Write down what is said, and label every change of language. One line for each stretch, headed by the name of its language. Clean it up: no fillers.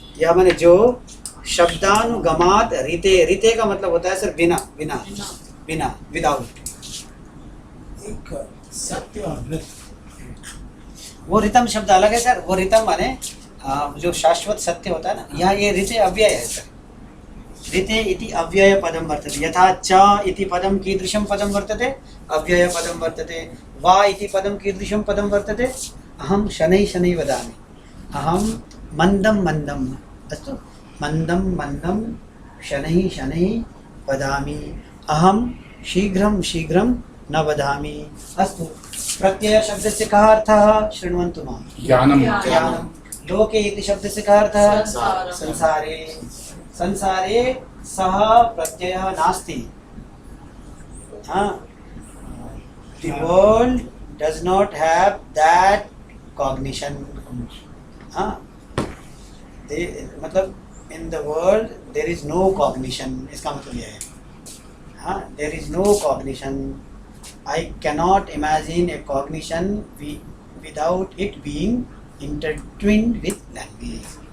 Hindi: यह माने जो शब्दानुगमात रीते, रीते का मतलब होता है सर बिना, बिना, बिना, विदाउट। एक सत्य और मृत, वो रितम शब्द अलग है सर। वो रितम माने जो शाश्वत सत्य होता है ना, यहाँ ये रीते अव्यय है सर।
Sanskrit: रीते इति अव्यय पदम वर्तते, यथा च इति पदम कीदृशं पदम वर्तते, अव्यय पदम वर्तते। वा इति पदम कीदृशं पदम वर्तते, अहं शनैः शनैः वदामि, अहं मन्दं मन्दम्, अस्तु, मन्दं मन्दं शनैः शनैः वदामि, अहं शीघ्रं शीघ्रं न वदामि। अस्तु, प्रत्यय शब्दस्य कः अर्थः शृण्वन्तु मां। ज्ञानम। ज्ञानम। लोके इति शब्दस्य कः अर्थः संसारम। संसारे। संसारे सः प्रत्ययः नास्ति।
English: हाँ, the world does not have that cognition. हाँ, मतलब in the world there is no cognition,
Hindi: इसका मतलब यह है।
English: हाँ, there is no cognition. I cannot imagine a cognition without it being intertwined with language.